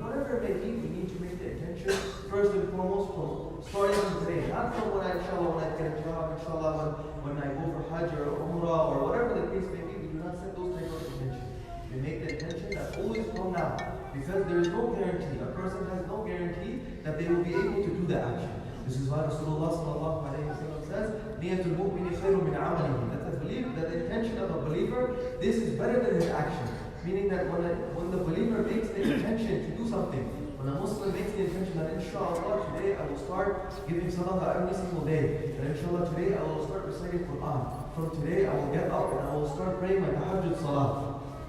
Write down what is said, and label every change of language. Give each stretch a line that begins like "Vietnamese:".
English: Whatever it may be, we need to make the intention first and foremost from starting from today, not from when I get a job, inshallah, when I go for Hajj or Umrah or whatever the case may be. We do not set those type of intentions. We make the intention that always from now, because there is no guarantee. A person has no guarantee that they will be able to do the action. This is why Rasulullah sallallahu alayhi wa sallam said, says,
Arabic: نِيَةُ الْمُؤْمِنِ خَيْرٌ مِنْ عَمَلِهِ.
English: That the intention of a believer, this is better than his action. Meaning that when the believer makes the intention to do something, when a Muslim makes the intention that inshallah today I will start giving sadaqah every single day, and inshallah today I will start reciting Quran, from today I will get up and I will start praying my tahajjud salah.